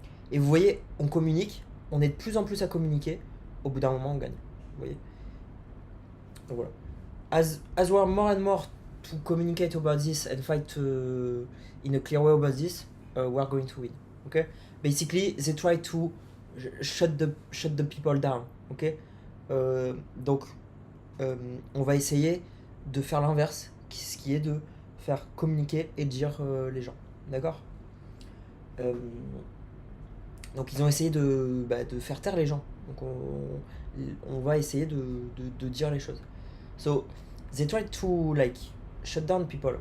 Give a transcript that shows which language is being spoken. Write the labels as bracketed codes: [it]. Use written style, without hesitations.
[fr] Et vous voyez, on communique, on est de plus en plus à communiquer, au bout d'un moment on gagne. Vous voyez. Donc voilà. [en] As we are more and more to communicate about this and fight in a clear way about this, we are going to win. Okay? Basically, they try to shut the people down. Okay? [fr] Donc, on va essayer de faire l'inverse, ce qui est de faire communiquer et dire les gens. D'accord? Donc ils ont essayé de faire taire les gens. Donc on va essayer de dire les choses. [en] So they tried to like shut down people.